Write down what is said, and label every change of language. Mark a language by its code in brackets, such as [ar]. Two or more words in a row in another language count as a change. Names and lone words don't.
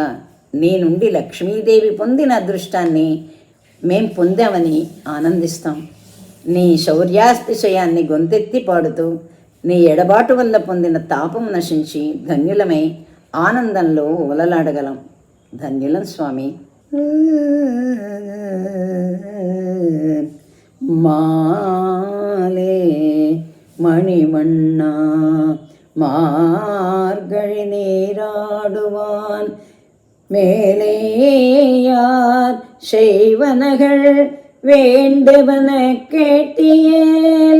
[te] నీ నుండి లక్ష్మీదేవి పొందిన అదృష్టాన్ని మేం పొందామని ఆనందిస్తాం. నీ శౌర్యాతిశయాన్ని గొంతెత్తి పాడుతూ నీ ఎడబాటు వల్ల పొందిన తాపం నశించి ధన్యులమై ఆనందంలో ఉలలాడగలం. ధన్యులం స్వామి. [ta] மாலே மணிவண்ணா மார்கழி நீராடுவான் மேலேயார் செய்வனகள் வேண்டுவன கேட்டியேல்